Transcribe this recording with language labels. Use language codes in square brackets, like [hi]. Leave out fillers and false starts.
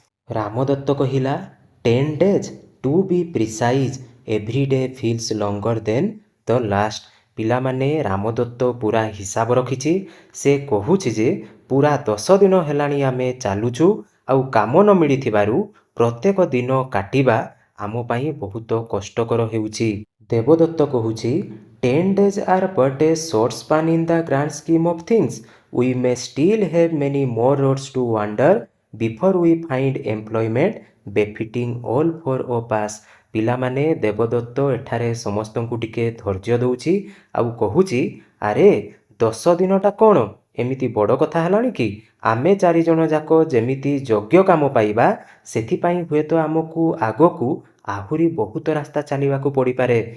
[or] ରାମଦତ୍ତ କହିଲା, [en] 10 days to be precise, every day feels longer than the last. [or] ପିଲାମାନେ, ରାମଦତ୍ତ ପୁରା ହିସାବ ରଖିଛି। ସେ କହୁଛି ଯେ ପୁରା 10 ଦିନ ହେଲାଣି ଆମେ ଚାଲୁଛୁ, ଆଉ କାମ ନ ମିଳିଥିବାରୁ ପ୍ରତ୍ୟେକ ଦିନ କାଟିବା ଆମ ପାଇଁ ବହୁତ କଷ୍ଟକର ହେଉଛି। ଦେବଦତ୍ତ କହୁଛି, [en] 10 days are but a short span in the grand scheme of things. We may still have many more roads to wander before we find employment befitting all four of us। [or] ପିଲାମାନେ, ଦେବଦତ୍ତ ଏଠାରେ ସମସ୍ତଙ୍କୁ ଟିକେ ଧୈର୍ଯ୍ୟ ଦେଉଛି ଆଉ କହୁଛି, ଆରେ 10 ଦିନଟା କ'ଣ ଏମିତି ବଡ଼ କଥା ହେଲାଣି କି? ଆମେ 4 ଜଣ ଯାକ ଯେମିତି ଯୋଗ୍ୟ କାମ ପାଇବା, ସେଥିପାଇଁ ହୁଏତ ଆମକୁ ଆଗକୁ ଆହୁରି ବହୁତ ରାସ୍ତା ଚାଲିବାକୁ ପଡ଼ିପାରେ।